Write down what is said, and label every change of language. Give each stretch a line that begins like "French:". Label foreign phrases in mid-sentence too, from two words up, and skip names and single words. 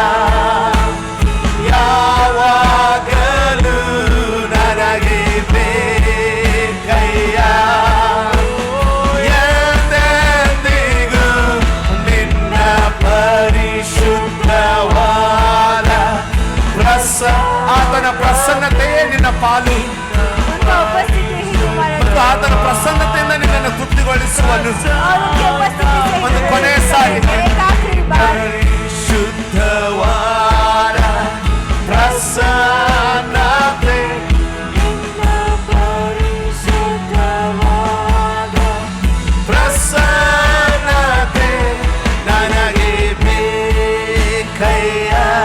Kannada: ಯಾವಾಗಲೂ ನನಗೆ ಬೇಕಯ್ಯ. ಎಂದೆಂದಿಗೂ ನಿನ್ನ ಪರಿಶುದ್ಧವಾದ ಆತನ ಪ್ರಸನ್ನತೆಯೇ ನಿನ್ನ ಪಾಲು
Hindi: उनका उपस्थिति ही तुम्हारा
Kannada: ಮತ್ತು ಆತನ ಪ್ರಸನ್ನತೆಯಿಂದ ನಿನ್ನನ್ನು ತೃಪ್ತಿಗೊಳಿಸುವನು.
Hindi: और उनकी उपस्थिति से
Kannada: ಒಂದು ಕೊನೆಯ ಸಾರಿ
Hindi: एक आखिरी बार
Kannada: ಪರಿಶುದ್ಧವಾದ ಪ್ರಸನ್ನತೆ ಪ್ರಸನ್ನತೆ ನನಗೆ ಬೇಕಯ್ಯ.